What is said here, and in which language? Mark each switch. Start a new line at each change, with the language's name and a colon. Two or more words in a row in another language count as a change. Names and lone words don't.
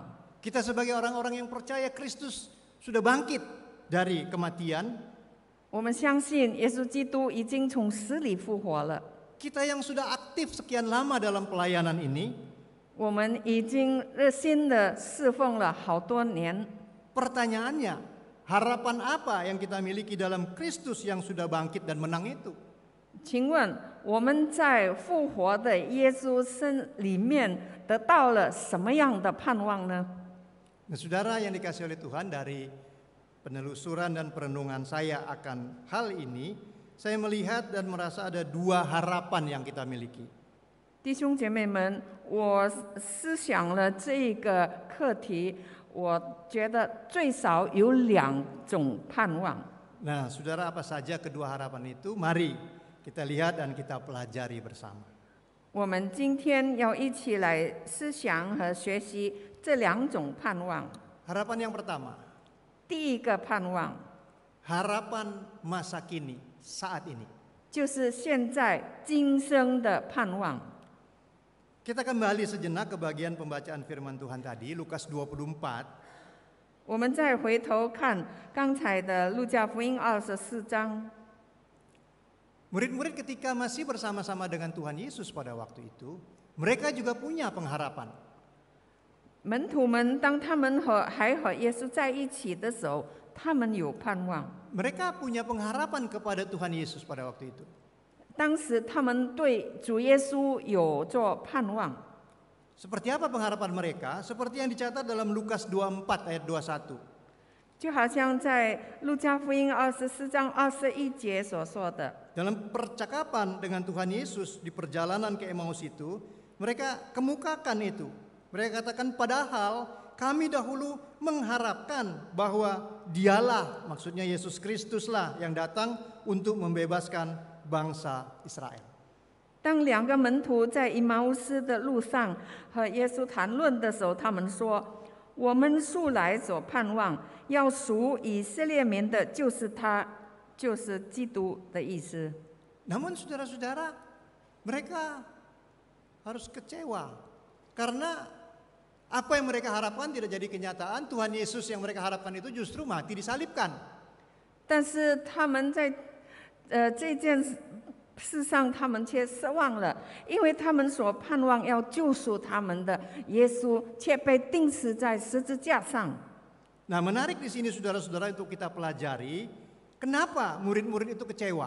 Indonesian: Kita sebagai orang-orang yang percaya Kristus sudah bangkit dari kematian.
Chinese: 我们相信耶稣基督已经从死里复活了。
Indonesian: Kita yang sudah aktif sekian lama dalam pelayanan ini,
Chinese: 我们已经热心的侍奉了好多年。
Indonesian: pertanyaannya, harapan apa yang kita miliki dalam Kristus yang sudah bangkit dan menang itu?
Chinese: 请问我们在复活的耶稣身里面得到了什么样的盼望呢？
Indonesian: Nah, saudara yang dikasihi oleh Tuhan, dari penelusuran dan perenungan saya akan hal ini, saya melihat dan merasa ada 2 harapan yang kita miliki.
Chinese: 弟兄姐妹们，我思想了这个课题，我觉得最少有2种盼望。
Indonesian: Nah, saudara, apa saja kedua harapan itu? Mari kita lihat dan kita pelajari bersama.
Chinese: 我们今天要一起来思想和学习这2种盼望。
Indonesian: Harapan yang pertama,
Chinese: 第一个盼望
Indonesian: harapan masa kini, saat ini.
Chinese: 就是现在今生的盼望。
Indonesian: Kita kembali sejenak ke bagian pembacaan firman Tuhan tadi, Lukas 24.
Chinese: 我们再回头看刚才的路加福音24章，
Indonesian: Murid-murid ketika masih bersama-sama dengan Tuhan Yesus pada waktu itu, mereka juga punya pengharapan.
Chinese: 门徒们当他们还和耶稣在一起的时候，他们有盼望。
Indonesian: Mereka punya pengharapan kepada Tuhan Yesus pada waktu itu.
Chinese: 当时他们对主耶稣有着盼望。
Indonesian: Seperti apa pengharapan mereka? Seperti yang dicatat dalam Lukas 24 ayat 21.
Chinese: 就好像在路加福音24章21节所说的，
Indonesian: Dalam percakapan dengan Tuhan Yesus di perjalanan ke Emmaus itu, mereka kemukakan itu. Mereka katakan, padahal kami dahulu mengharapkan bahwa dialah, maksudnya Yesus Kristuslah yang datang untuk membebaskan bangsa Israel.
Chinese: 当两个门徒在以马乌斯的路上和耶稣谈论的时候，他们说：“我们素来所盼望要赎以色列民的，就是他，就是基督的意思。”
Indonesian: Namun saudara-saudara, mereka harus kecewa karena apa yang mereka harapkan tidak jadi kenyataan. Tuhan Yesus yang mereka harapkan itu justru mati disalibkan.
Chinese: 但是他们在这件事上，他们却失望了，因为他们所盼望要救赎他们的耶稣，却被钉死在十字架上。
Indonesian: Nah, menarik di sini saudara-saudara untuk kita pelajari kenapa murid-murid itu kecewa.